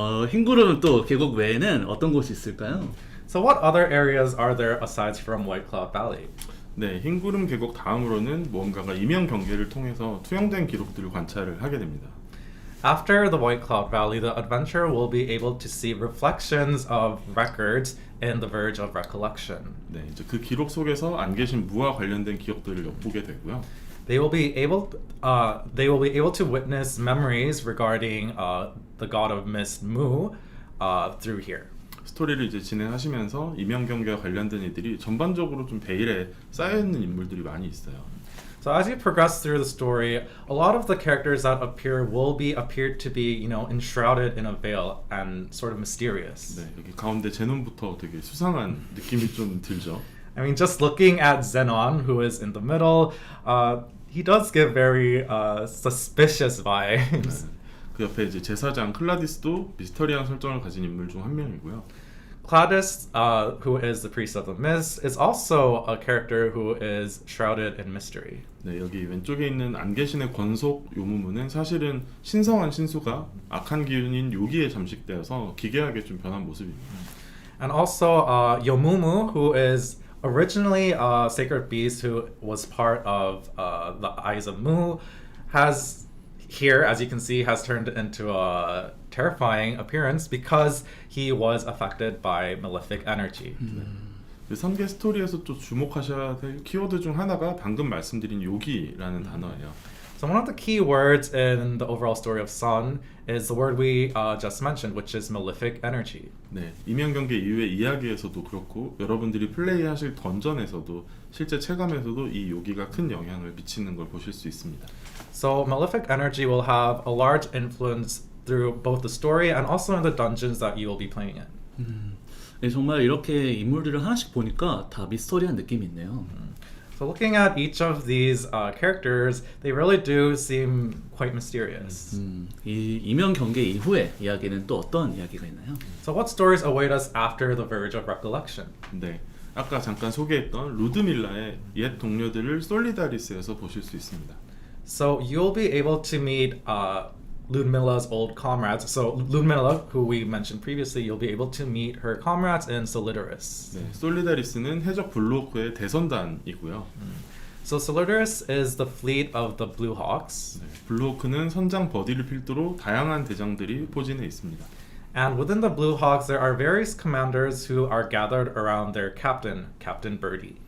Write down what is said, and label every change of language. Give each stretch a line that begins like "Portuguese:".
Korean: 흰구름은 또 계곡 외에는 어떤 곳이 있을까요?
English: So what other areas are there aside from White Cloud Valley?
Korean: 네, 흰구름 계곡 다음으로는 무언가가 이명 경계를 통해서 투영된 기록들을 관찰을 하게 됩니다.
English: After the White Cloud Valley, the adventurer will be able to see reflections of records in the Verge of Recollection.
Korean: 네, 이제 그 기록 속에서 안 계신 무와 관련된 기억들을 엿보게 되고요.
English: They will be able to witness memories regarding the god of mist Mu through here.
Korean: 스토리를 이제 진행하시면서 이명경계와 관련된 애들이 전반적으로 좀 베일에 쌓여있는 인물들이 많이 있어요.
English: So as you progress through the story, a lot of the characters that appear will be appeared to be, enshrouded in a veil and sort of mysterious.
Korean: 네, 여기 가운데 제논부터 되게 수상한 느낌이 좀 들죠.
English: I mean, just looking at Zenon, who is in the middle, he does give very suspicious vibes.
Korean: 그 옆에 이제 제사장 클라디스도 미스터리한 설정을 가진 인물 중 한 명이고요.
English: Cladis, who is the priest of the mist, is also a character who is shrouded in mystery.
Korean: 네, 여기 왼쪽에 있는 안개신의 권속 요무무는 사실은 신성한 신수가 악한 기운인 요기에 잠식되어서 기괴하게 좀 변한 모습입니다.
English: And also Yomumu, who is originally a sacred beast who was part of the Eyes of Mu, has here, as you can see, has turned into a terrifying appearance because he was affected by malefic energy.
Korean: 그 선계 스토리에서 또 주목하셔야 될 키워드 중 하나가 방금 말씀드린 요기라는 단어예요.
English: So one of the key words in the overall story of Sun is the word we just mentioned, which is malefic energy.
Korean: 네, 이면경계 이후의 이야기에서도 그렇고 여러분들이 플레이하실 던전에서도 실제 체감에서도 이 요기가 큰 영향을 미치는 걸 보실 수 있습니다.
English: So malefic energy will have a large influence through both the story and also in the dungeons that you will be playing in.
Korean: 네, 정말 이렇게 인물들을 하나씩 보니까 다 미스터리한 느낌이 있네요.
English: So looking at each of these characters, they really do seem quite mysterious.
Korean: 이 이명 경계 이후의 이야기는 또 어떤 이야기가 있나요?
English: So what stories await us after the Verge of Recollection?
Korean: 네, 아까 잠깐 소개했던 루드밀라의 옛 동료들을 솔리다리스에서 보실 수 있습니다.
English: So you'll be able to meet Ludmilla's old comrades. So Ludmilla, who we mentioned previously, you'll be able to meet her comrades in Solidaris.
Korean: 네, 솔리다리스는 해적 블루호크의 대선단이고요.
English: So Solidaris is the fleet of the Blue Hawks.
Korean: 네, 블루호크는 선장 버디를 필두로 다양한 대장들이 포진해 있습니다.
English: And within the Blue Hawks, there are various commanders who are gathered around their captain, Captain Birdie.